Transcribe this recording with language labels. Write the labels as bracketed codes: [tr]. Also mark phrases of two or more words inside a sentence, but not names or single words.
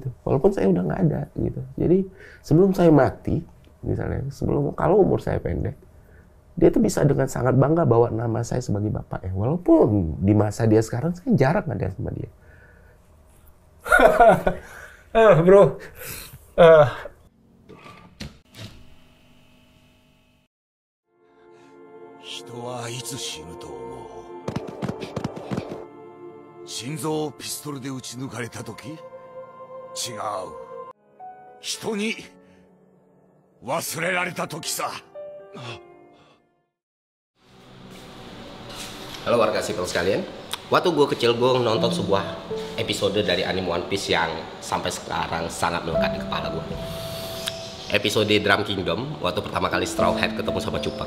[id] Walaupun saya udah nggak ada gitu. Jadi sebelum saya mati, misalnya, kalau umur saya pendek, dia tuh bisa dengan sangat bangga bawa nama saya sebagai bapaknya. Walaupun di masa dia sekarang, saya jarang ada sama dia. Bro, [ja] 人はいつ死ぬと思う。心臓をピストルで撃ち抜かれた時？違う。人に忘れられた時さ。 [id] Halo warga sipil sekalian, waktu gue kecil gue nonton sebuah episode dari anime One Piece yang sampai sekarang sangat melekat di kepala gue. Episode Drum Kingdom, waktu pertama kali Straw Hat ketemu sama Chopper.